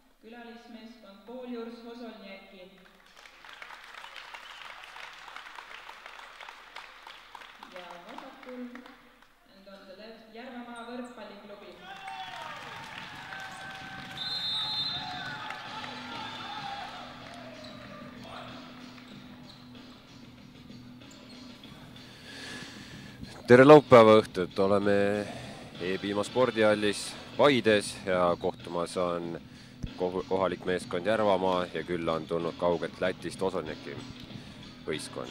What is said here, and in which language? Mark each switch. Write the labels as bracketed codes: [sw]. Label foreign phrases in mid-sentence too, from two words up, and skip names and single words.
[et] külalismeeskond Poljurs Hosolnjaki. Ja vasakul [en] and on the left [et] Järvamaa võrkpalliklubi. Tere laupäeva õhtut, oleme E-Piima spordihallis Paides ja kohtumas on kohalik meeskond Järvamaa ja külla on tulnud kaugelt Lätist Hosolnjaki võistkond.